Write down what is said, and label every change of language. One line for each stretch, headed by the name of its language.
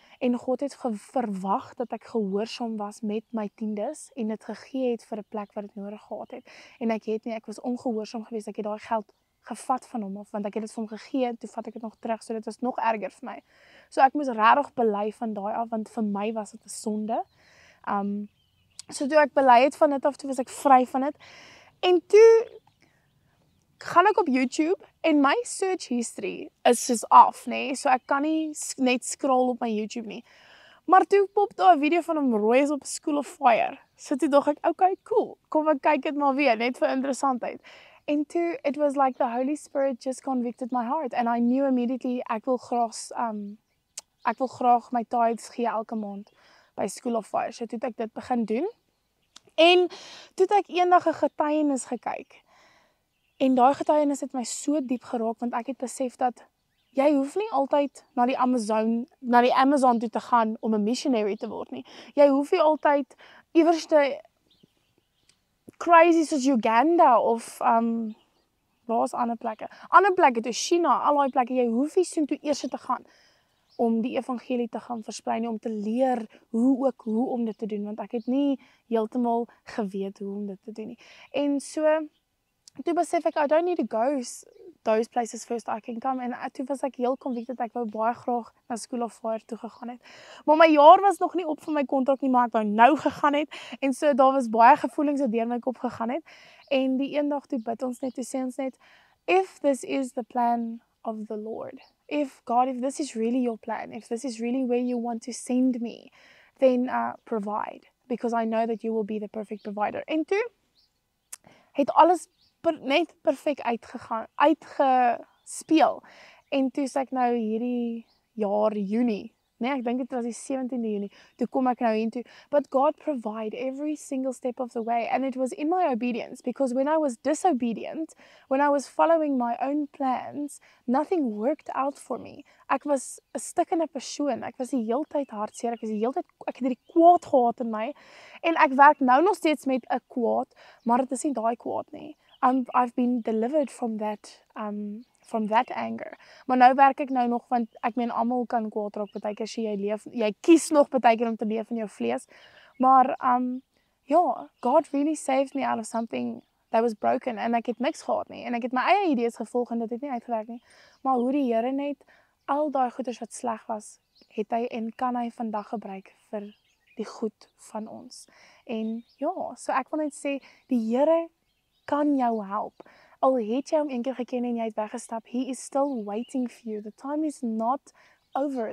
Afrikaans: En God het verwag dat ek gehoorsaam was met my tiendes en dit gegee het vir 'n plek wat dit nodig gehad het. En ek was ongehoorsaam geweest. Ek het daai geld gevat van hom af want ek het dit vir hom gegee, toe vat ek dit nog terug, so dit was nog erger vir my. So ek moes regtig bely van daai af want vir my was dit 'n sonde. So toe ek bely het van dit af, toe was ek vry van dit. En toe gaan ek op YouTube en my search history is soos af, nee, so ek kan nie net scroll op my YouTube nie. Maar toe pop daar 'n video van hom rooi is op School of Fire. So toe dink ek, okay, cool, kom ek kyk dit maar weer, net vir interessantheid. En toe,
English: it was like the Holy Spirit just convicted my heart and I knew immediately
Afrikaans: ek wil graag my tithes gee elke maand by School of Fire. So toe ek dit begin doen. En toe ek eendag 'n getuienis gekyk. En daai getuienis het my so diep geraak want ek het besef dat jy hoef nie altyd na die Amazon toe te gaan om 'n missionary te word nie. Jy hoef nie altyd iewers te crazy soos Uganda of waar's ander plekke? Ander plekke toe China, al daai plekke, jy hoef nie soontoe eers te gaan om die evangelie te gaan versprei nie, om te leer hoe om dit te doen want ek het nie heeltemal geweet hoe om dit te doen nie. En so toe besef ek,
English: I don't need to go those places first I can come.
Afrikaans: En toe was ek heel convicted, ek wou baie graag na School of Fire toe gegaan het. Maar my jaar was nog nie op vir my kontrak nie, maar ek wou nou gegaan het. En so daar was baie gevoelings wat deur my kop gegaan het. En die eendag toe bid ons net,
English: toe sê ons net, if this is the plan of the Lord, if this is really your plan, if this is really where you want to send me, then provide, because I know that you will be the perfect provider.
Afrikaans: En toe het alles net perfek uitgespeel. En toe sê ek nou hierdie jaar Junie, nee, ek dink dit was die 17de Junie, toe kom ek nou hiertoe,
English: but God provide every single step of the way, and it was in my obedience, because when I was disobedient, when I was following my own plans, nothing worked out for me.
Afrikaans: Ek was 'n stikkende persoon, ek was die heeltyd hartseer, ek het hierdie kwaad gehad in my, en ek werk nou nog steeds met 'n kwaad, maar dit is nie daai kwaad nie.
English: I've been delivered from that anger.
Afrikaans: Maar nou werk ek nou nog, want ek meen almal kan kwaad raak partykeer as jy kies nog partykeer om te leef in jou vlees. Maar
English: God really saved me out of something that was broken
Afrikaans: en ek het niks gehad nie en ek het my eie idees gevolg en dit het nie uitgewerk nie. Maar hoe die Here net al daai goeders wat sleg was, het hy en kan hy vandag gebruik vir die goed van ons. En so ek wil net sê die Here kan jou help. Al het jy hom een keer geken en jy het weggestap,
English: he is still waiting for you. The time is not over.